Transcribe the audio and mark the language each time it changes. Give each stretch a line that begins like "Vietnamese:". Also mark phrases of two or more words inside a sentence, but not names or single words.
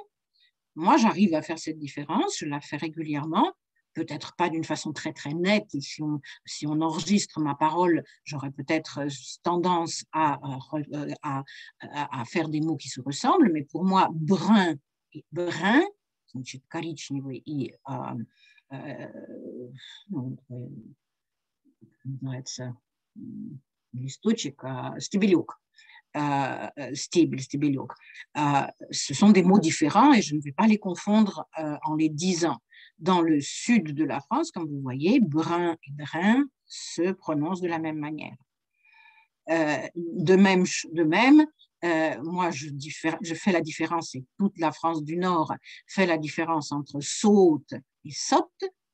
French: Moi, j'arrive à faire cette différence, je la fais régulièrement. peut-être pas d'une façon très très nette. Si on enregistre ma parole, j'aurais peut-être tendance à faire des mots qui se ressemblent, mais pour moi, brun,
Russian: значит, коричневый и ну, называется листочек, стебелек, стебелек.
French: Ce sont des mots différents et je ne vais pas les confondre en les disant. Dans le sud de la France, comme vous voyez, brun et grain se prononcent de la même manière. De même moi, je fais la différence, et toute la France du Nord fait la différence entre saute et saute.